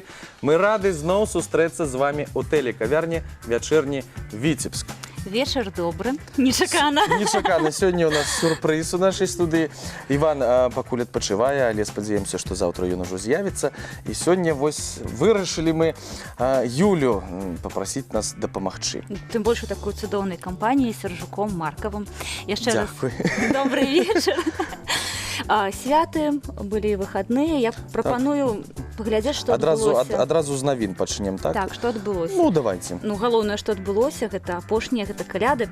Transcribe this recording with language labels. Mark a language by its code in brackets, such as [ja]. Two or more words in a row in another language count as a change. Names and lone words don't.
[be] Мы рады зноў сустрэцца з вами у тэлекавярні «Вячэрні Віцебск». [ru] Вечер добрый. Нечакана. [be] Нечакана. [ru] Сегодня у нас сюрприз у нашей студии. [be] Иван пакуль адпачывае, але спадзяемся, што заўтра ён ужо з'явіцца. І сёння вось вырашылі мы Юлю [ru] попросить нас [be] дапамагчы. [ru] Тем больше такой [be] цудоўнай кампаніі з Сержуком Марковым. Яшчэ раз [uk] Дякую. [ru] добрый вечер. [be] Святы былі выходныя. Я прапаную паглядзець, што адбылося. Адразу з навін пачнем, так? Так, што адбылося? [ru] Ну, давайте. [be] Ну, галоўнае, што адбылося, гэта апошнія, гэта каляды.